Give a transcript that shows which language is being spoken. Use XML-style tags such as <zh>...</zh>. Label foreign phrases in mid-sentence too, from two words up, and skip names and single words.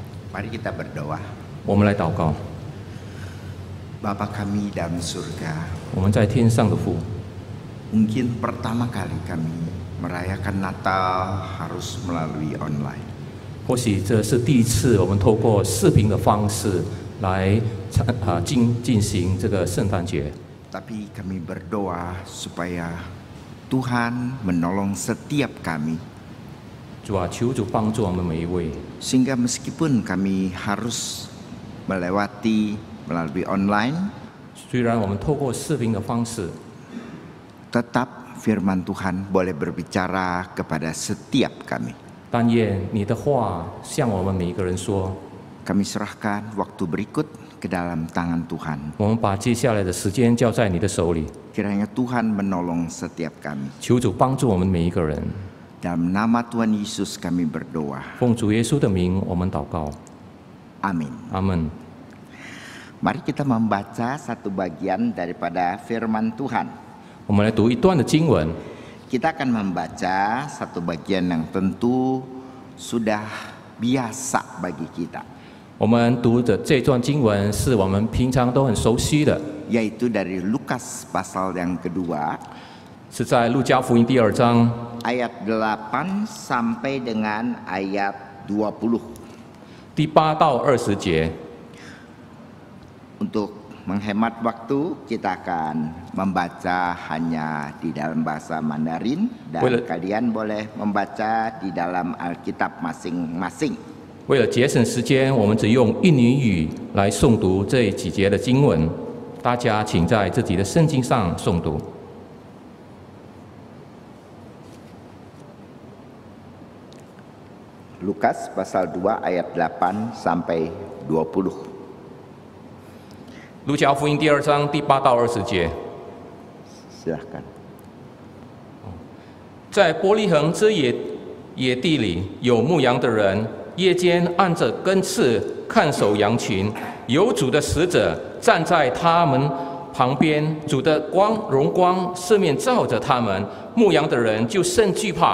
<id>Mari kita berdoa.</id> <zh>我们来祷告。</zh> <id>Bapa kami dalam surga,</id> <zh>我们在天上的父，</zh> <id>mungkin pertama kali kami merayakan Natal harus melalui online.</id> <zh>或许这是第一次我们透过视频的方式来进行这个圣诞节。</zh> <id>Tapi kami berdoa supaya Tuhan menolong setiap kami,</id> <zh>主啊，求主帮助我们每一位，</zh> <id>sehingga meskipun kami harus melewati melalui online,</id> <zh>虽然我们透过视频的方式，</zh> <id>tetap firman Tuhan boleh berbicara kepada setiap kami.</id> <zh>但愿你的话向我们每一个人说。</zh> <id>Kami serahkan waktu berikut ke dalam tangan Tuhan.</id> <zh>我们把接下来的时间交在你的手里，</zh> <id>Kiranya Tuhan menolong setiap kami.</id> <zh>求主帮助我们每一个人。</zh> <id>Dalam nama Tuhan Yesus kami berdoa.</id> <zh>奉主耶稣的名，我们祷告。</zh> <id>Amin.</id> <zh>阿门。</zh> <id>Mari kita membaca satu bagian daripada firman Tuhan.</id> <zh>我们来读一段的经文。</zh> <id>Kita akan membaca satu bagian yang tentu sudah biasa bagi kita,</id> <zh>我们读的这段经文是我们平常都很熟悉的，</zh> <id>yaitu dari Lukas pasal yang kedua,</id> <zh>是在路加福音第2章</zh> <id>ayat 8 sampai dengan ayat 20.</id> <zh>第8到20节。</zh> <id>Untuk menghemat waktu, kita akan membaca hanya di dalam bahasa Mandarin dan Boleh. kalian boleh membaca di dalam Alkitab masing-masing.</id> <zh>为了节省时间，我们只用印尼语来诵读这几节的经文。大家请在自己的圣经上诵读。</zh> <id>Lukas pasal 2 ayat 8 sampai 20.</id> <zh>路加福音第2章第8到20节。</zh> <id>Silahkan.</id> <zh>在伯利恒之野地里，有牧羊的人，夜间按着根刺看守羊群，有主的使者站在他们旁边，主的荣光四面照着他们，牧羊的人就甚惧怕。</zh>